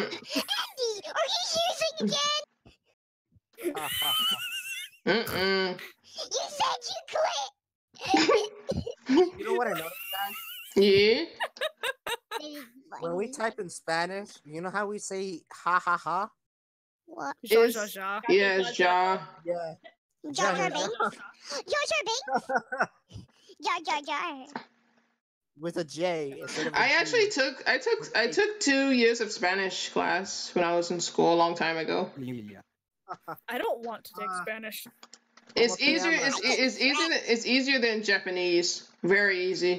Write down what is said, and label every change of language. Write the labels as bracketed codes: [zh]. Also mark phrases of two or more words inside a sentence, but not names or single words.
[en] Andy, are you using again? Mm-mm. You said you quit. You know what I noticed, guys? Yeah. When we type in Spanish, you know how we say ha ha ha? What? [es] Ja, [en] Is- [es] ja, ja. [en] Yes, Ja. Yeah. Jar Jar [es] Ja, [en] Binks? Jar Jar Binks? Jar Jar Jar. With a J instead of a I G. actually took 2 years of Spanish class when I was in school a long time ago. Yeah. I don't want to take Spanish. It's [es] Como te [en] easier. [es] llamas? [en] It's easier than Japanese. Very easy.